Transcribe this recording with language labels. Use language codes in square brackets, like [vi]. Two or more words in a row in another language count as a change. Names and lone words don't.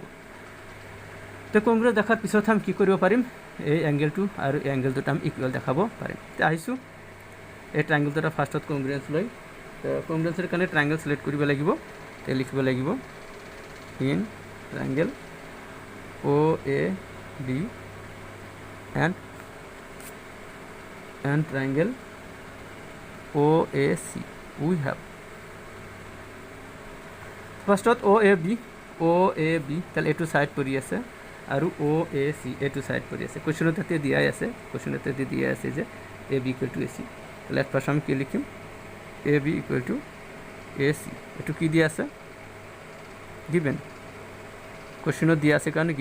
[as] তো কংগ্ৰুৱেঞ্চ দেখাৰ পিছত আমি কি কৰিব পাৰিম, এই এংগেলটো আৰু এই এংগেলটোত আমি ইকুৱেল দেখাব পাৰিম। এতিয়া আহিছোঁ এই ট্ৰাইংগেলটোৰ ফাৰ্ষ্টত কংগ্ৰুৱেঞ্চ লৈ তো কংগ্ৰুৱেঞ্চৰ কাৰণে [en] triangle select [as] কৰিব লাগিব তে লিখিব লাগিব [en] in triangle OAB and triangle OAC we have first OAB [as] তাহলে এটু সাইড পৰি আছে আৰু OAC এটু সাইড পৰি আছে কোৱেশ্চনত এতে দিয়া আছে কোৱেশ্চনত এতে দিয়া আছে যে AB = AC তাহলে ফাৰ্স্ট আমি কি লিখিম AB = AC এটু কি দিয়া আছে গিভেন কোৱেশ্চনত দিয়া আছে কাৰণে